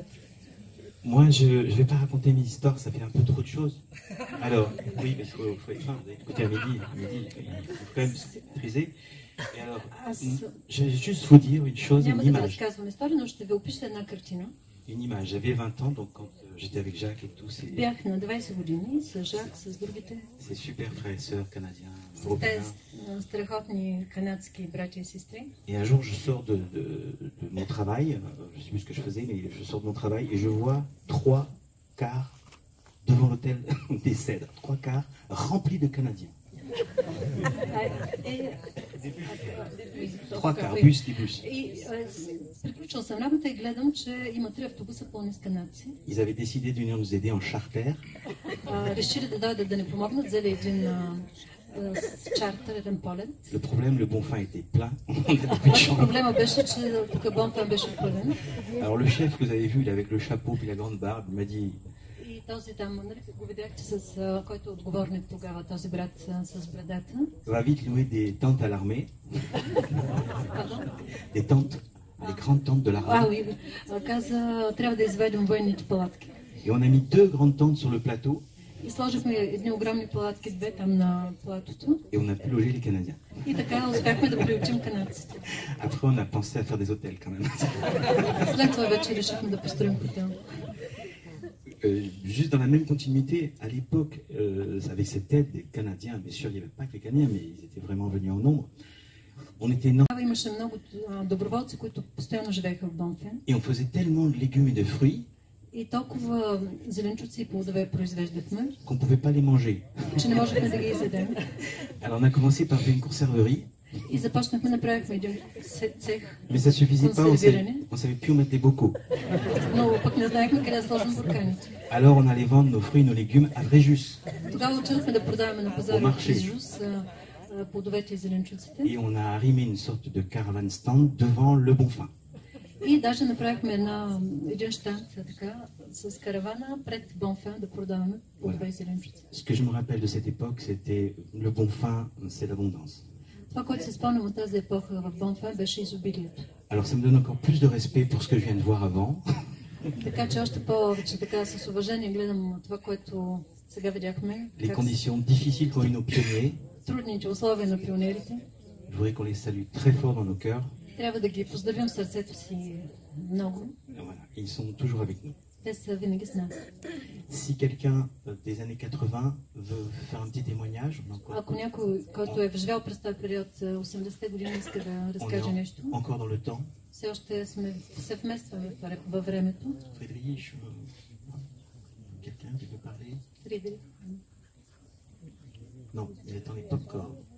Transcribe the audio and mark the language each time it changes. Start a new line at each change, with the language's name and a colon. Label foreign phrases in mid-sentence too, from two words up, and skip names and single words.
French: Moi, je ne vais pas raconter mes histoires, ça fait un peu trop de choses. Alors, oui, mais il faut être fin, vous avez écouté à midi, il faut quand même se maîtriser. Et alors, je vais juste vous dire une chose,
Bulgarian: Няма
French: une
Bulgarian: да ви
French: image.
Bulgarian: разказвам история, но ще ви опиша една картина.
French: Une image. J'avais 20 ans, donc quand j'étais avec Jacques et tout,
Bulgarian: Бях на 20 години с Жак, с другите.
French: ces super frères et sœurs canadiens,
Bulgarian: С
French: européens.
Bulgarian: тези страхотни канадски братя и сестри.
French: Et un jour, je sors de mon travail, je ne sais plus ce que je faisais, mais je sors de mon travail et je vois 3 cars devant l'hôtel des Cèdres, 3 cars remplis de Canadiens.
Bulgarian: И
French: Trois quarts, bus, des bus.
Bulgarian: И приключвам съм работа и гледам, че има 3 автобуса пълни с канадци.
French: Ils avaient décidé de venir nous aider en charter.
Bulgarian: Решили да дойдат да ни помогнат, взели един чартер, един полет.
French: Le problème, le Bonfin était plein. On avait plus de chance.
Bulgarian: Проблема беше, че тук Бонфан беше пълен.
French: Alors le chef que vous avez vu, il avec le chapeau puis la grande barbe, il m'a dit
Bulgarian: И този там, нали, го видяхте, с който е отговорник тогава, този брат с брадата.
French: va vite louer des tentes à l'armée. Des tentes, les grandes tentes de l'armée. Oui.
Bulgarian: Каза, трябва да изведем военните палатки.
French: Et on a mis 2 grandes tentes sur le plateau.
Bulgarian: И сложихме едни огромни палатки, 2 там на платото.
French: Et on a pu loger les Canadiens.
Bulgarian: И така успяхме да приучим канадците.
French: Après, on a pensé à faire des hôtels quand même.
Bulgarian: След това вече решихме да построим хотел.
French: Juste dans la même continuité, à l'époque, avec cette aide des Canadiens, bien sûr, il n'y avait pas que les Canadiens, mais ils étaient vraiment venus en nombre. On était énormes.
Bulgarian: Имаше много доброволци, които постоянно живееха в Бонфен.
French: Et on faisait tellement de légumes et de fruits
Bulgarian: И толкова зеленчуци и плодове произвеждахме,
French: qu'on ne pouvait pas les manger.
Bulgarian: че не можехме да ги изядем.
French: Alors on a commencé par faire une conserverie,
Bulgarian: И започнахме, направихме един цех
French: mais ça suffisait pas,
Bulgarian: консервиране,
French: on savait plus où mettre les bocaux.
Bulgarian: но пък не знаехме къде да сложим бурканите.
French: Alors on allait vendre nos fruits et nos légumes à Fréjus.
Bulgarian: Тогава отидохме да продаваме на пазара в Фрежус плодовете и зеленчуците.
French: Et on a arrimé une sorte de caravane stand devant le Bonfin.
Bulgarian: И даже направихме един щанд така, с каравана пред Бонфен да продаваме плодове и зеленчуци.
French: Ce que je me rappelle de cette époque, c'était le Bonfin, c'est l'abondance.
Bulgarian: Това, което се спомням от тази епоха в Бонфен, беше изобилието.
French: Alors ça me donne encore plus de respect pour ce que je viens de voir avant.
Bulgarian: Така че още повече така с уважение гледам това, което сега видяхме.
French: Les conditions difficiles qu'ont eu nos pionniers.
Bulgarian: Трудните условия на пионерите.
French: Je voudrais qu'on les salue très fort dans nos cœurs.
Bulgarian: Трябва да ги поздравим в сърцето си много.
French: Voilà, ils sont toujours avec nous.
Bulgarian: Те са винаги с нас.
French: Si quelqu'un des années 80 veut faire un petit témoignage,
Bulgarian: Ако някой, който е живял през този период 80-те години, иска да разкаже нещо,
French: encore dans le temps.
Bulgarian: все още се вместваме във времето.
French: Friedrich, quelqu'un qui veut parler? Фридрих. Non, il est dans les pop-corn.